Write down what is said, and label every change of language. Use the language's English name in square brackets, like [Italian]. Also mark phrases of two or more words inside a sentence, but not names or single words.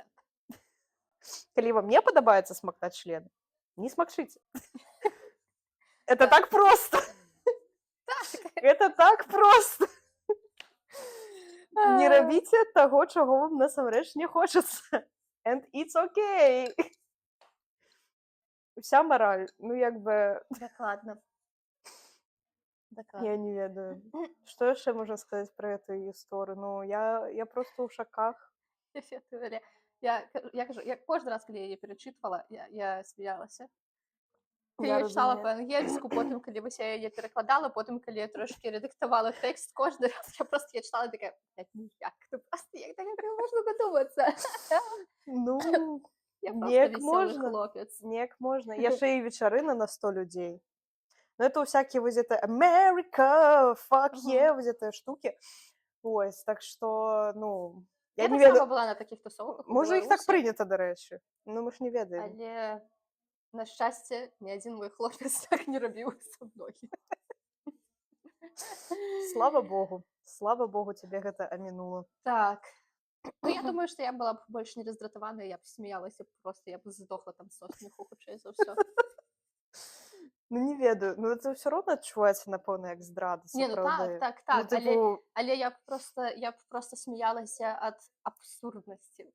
[Belarusian] Калі вам не падабаецца смактаць члены, не смакчыце. [Russian] Это так просто. Это так просто. [Belarusian] Не рабіце таго, чаго вам насамрэч не хочацца. [English] And it's okay. [Belarusian] Уся мараль, ну як бы... Дакладна. Такая. Я не ведаю. Что яшчэ можна сказаць пра гэтую гісторыю? Ну, я просто ў шаках. [Russian] Теория. [Ukrainian] Я кажу, я кожен раз, коли я її перечитувала, я сміялася. Я Я її читала [Belarusian] разумею. [Ukrainian] по-англійську, потім, коли ось я її перекладала, потім, коли я трошки редактувала текст, кожен раз я читала і така, блядь, ну як? Ну просто як таке можна додуматися? Ну, Я просто [Belarusian] неяк [Russian] веселый [Belarusian] можна. [Ukrainian] хлопець. [Belarusian] Неяк можна. Яшчэ і вечарына на 100 людзей. [Russian] Ну, это всякие вось это America, fuck Мгм. [English] yeah, [Belarusian] вось гэтыя штукі. Ось, так што, ну, я [Ukrainian] Я [Belarusian] не [Ukrainian] так само [Belarusian] ведаю. [Ukrainian] була на таких тусовках у [Belarusian] Можа, іх так [Ukrainian] Беларусі, [Belarusian] прынята, дарэчы. Ну, мы ж не ведаем. [Ukrainian] але, на щастя, ні один мой хлопець так не робив со мною. [Belarusian] Слава Богу, тебе гэта амінула. Так. Ну, [Russian] я думаю, что [Belarusian] я была б больш не раздратавана, я б смеялася просто, я б здохла там [Russian] со смеху, [Belarusian] хутчэй за ўсё. Ну, не ведаю. Ну, это ўсё роўна адчуваецца, напэўна, як здрада, Не, ну сапраўды. так, [Ukrainian] Ну, типу, [Belarusian] але я б просто смеялася ад абсурднасці.